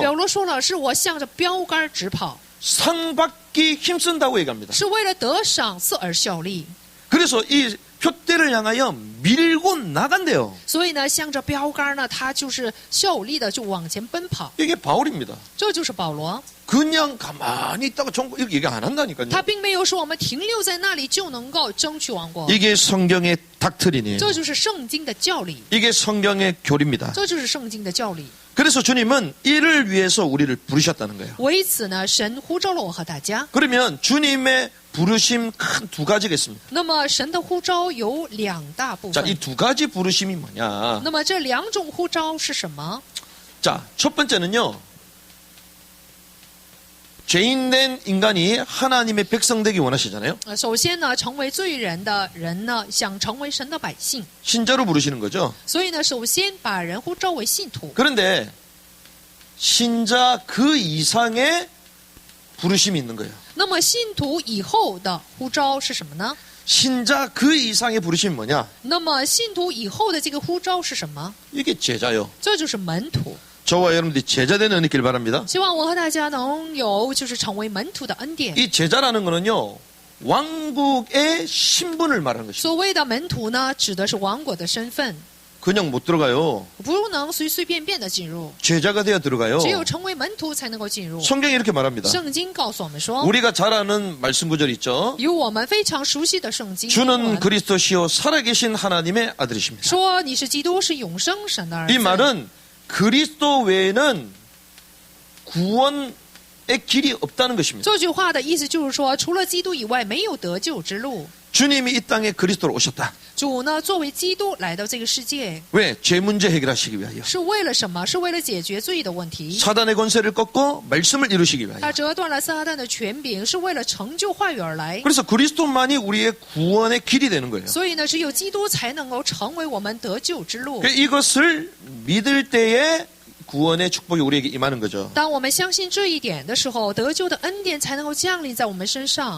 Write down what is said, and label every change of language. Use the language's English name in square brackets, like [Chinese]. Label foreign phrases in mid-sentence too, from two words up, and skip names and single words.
[Chinese] 保罗说了，是我向着标杆直跑， [Korean] 상 받기 힘쓴다고 얘기합니다. [Chinese] 是为了得赏赐而效力。 [Korean] 그래서 이 표대를 향하여 밀고 나간대요. [Chinese] 所以呢，向着标杆呢，他就是效力的就往前奔跑， [Korean] 이게 바울입니다. [Chinese] 这就是保罗。 [Korean] 그냥 가만히 있다가 천국 이렇게 얘기 안 한다니까요. [Chinese] 他并没有说我们停留在那里就能够争取王国， [Korean] 이게 성경의 닥트린이에요. [Chinese] 这就是圣经的教理， [Korean] 이게 성경의 교리입니다. [Chinese] 这就是圣经的教理。 [Korean] 그래서 주님은 이를 위해서 우리를 부르셨다는 거예요. [Chinese] 为此呢，神呼召了我和大家。 [Korean] 그러면 주님의 부르심 큰 두 가지가 있습니다. [Chinese] 那么神的呼召有两大部 [Korean] 자, [Chinese] 分 [Korean] 이 。두 가지 부르심이 뭐냐? [Chinese] 那么这两种呼召是什么？ [Korean] 자, 첫 번째는요. 죄인된 인간이 하나님의 백성 되기 원하시잖아요. [Chinese] 首先呢，成为罪人的人呢，想成为神的百姓， [Korean] 신자로 부르시는 거죠. [Chinese] 所以呢，首先把人呼召为信徒。 [Korean] 그런데 신자 그 이상의 부르심이 있는 거예요. [Chinese] 那么信徒以后的呼召是什么呢？ [Korean] 신자 그 이상의 부르심이 뭐냐? [Chinese] 那么信徒以后的这个呼召是什么？ [Korean] 이게 제자요. [Chinese] 这就是门徒。 [Korean] 저와 여러분들이 제자 되는 은혜길 바랍니다. [Chinese] 希望我和大家能有就是成为门徒的恩典。 [Korean] 이 제자라는 거는요. 왕국의 신분을 말하는 것입니다. [Chinese] 所谓的门徒呢，指的是王国的身份， [Korean] 그냥 못 들어가요. [Chinese] 不能随随便便的进入， [Korean] 제자가 되어 들어가요. [Chinese] 只有成为门徒才能够进入。 [Korean] 성경이 이렇게 말합니다. [Chinese] 圣经告诉我们说， [Korean] 우리가 잘 아는 말씀 구절 있죠. [Chinese] 有我们非常熟悉的圣经 [Korean] 주는 그리스도시요 살아계신 하나님의 아들이십니다. [Chinese] 说你是基督，是永生神的儿 [Korean] 이 [Chinese] 子。 [Korean] 말은 그리스도 외에는 구원의 길이 없다는 것입니다. [Chinese] 这句话的意思就是说，除了基督以外，没有得救之路。 [Korean] 주님이 이 땅에 그리스도로 오셨다. 主呢，作为基督来到这个世界， 왜? 죄 문제 해결하시기 위하여. [Chinese] 是为了什么？是为了解决罪的问题。 [Korean] 사단의 권세를 꺾고 말씀을 이루시기 위하여. [Chinese] 他折断了撒旦的权柄，是为了成就话语而来。 [Korean] 그래서 그리스도만이 우리의 구원의 길이 되는 거예요. [Chinese] 所以呢，只有基督才能够成为我们得救之路。 [Korean] 이것을 믿을 때에 구원의 축복이 우리에게 임하는 거죠. [Chinese] 当我们相信这一点的时候，得救的恩典才能够降临在我们身上。